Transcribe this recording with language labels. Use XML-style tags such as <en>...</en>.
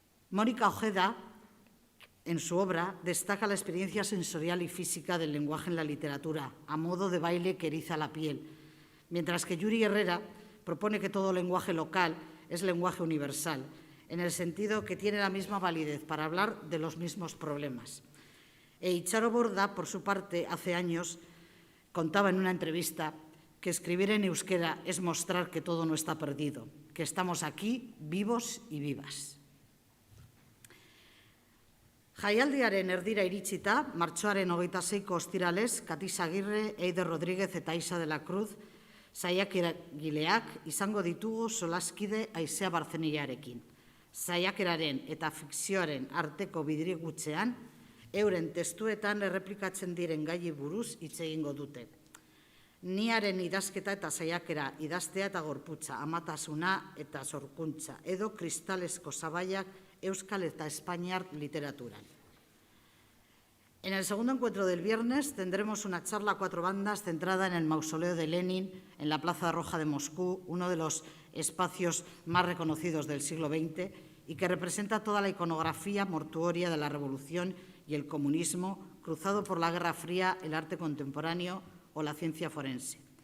<es>Mónica Ojeda, en su obra, destaca la experiencia sensorial y física del lenguaje en la literatura, a modo de baile que eriza la piel, mientras que Yuri Herrera propone que todo lenguaje local es lenguaje universal, en el sentido que tiene la misma validez para hablar de los mismos problemas. E Icharo Borda, por su parte, hace años contaba en una entrevista que escribir en euskera es mostrar que todo no está perdido, que estamos aquí vivos y vivas.</es> <eu>Jaialdiaren erdira iritsita, martxoaren 26ko ostiralez, Katiz Agirre, Eider Rodríguez eta Isa de la Cruz saiakeragileak izango ditugu solaskide Aizea Barzeniarekin. Saiakeraren eta fikzioaren arteko bidirigutzean, euren testuetan erreplikatzen diren gai buruz hitz egingo dute. Niaren idazketa eta saiakera idaztea eta gorputza, amatasuna eta sorkuntza, edo kristalesko zabaiak euskal eta espainiar literaturan.</eu> <es>En el segundo encuentro del viernes tendremos una charla a cuatro bandas centrada en el mausoleo de Lenin en la Plaza Roja de Moscú, uno de los espacios más reconocidos del siglo XX y que representa toda la iconografía mortuoria de la Revolución y el comunismo, cruzado por la Guerra Fría, el arte contemporáneo o la ciencia forense.</es>